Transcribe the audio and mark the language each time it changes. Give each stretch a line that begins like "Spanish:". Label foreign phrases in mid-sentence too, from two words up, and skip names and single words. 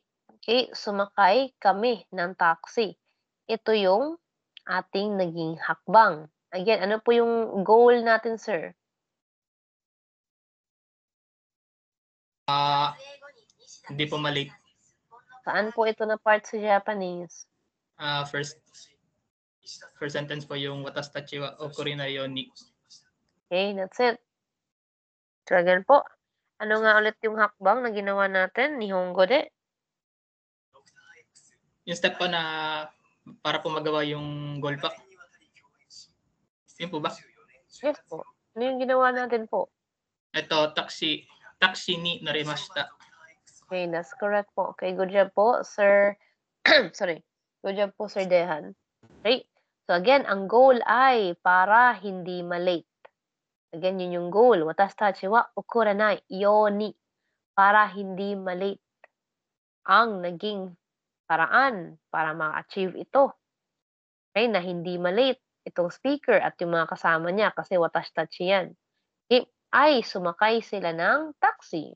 Filipino: Okay, sumakay kami ng taxi. Ito yung ating naging hakbang. Again, ano po yung goal natin, sir? Hindi po malate. Saan po ito na part sa Japanese? First sentence po yung
Japanese: 私は 遅れない ように.
English: Okay, that's it. So again
Filipino: po, ano nga ulit yung hakbang na ginawa natin?
Japanese: 日本語 で?
Filipino: Yung step po na para po magawa yung goal pack. Yun po ba? Yes po. Ano yung ginawa natin po?
Japanese: Ito, タクシー に なりました.
English: Okay, that's correct po. Okay, good job po, sir. Sorry. Good job po, Sir Dehan. Okay. So again,
Filipino: ang goal ay para hindi malate. Again, yun yung goal.
Japanese: 私は 遅れない ように.
Filipino: Para hindi malate. Ang naging paraan para ma-achieve ito. Okay, na hindi malate itong speaker at yung mga kasama niya kasi watashi yan. Okay, ay sumakay sila ng taxi.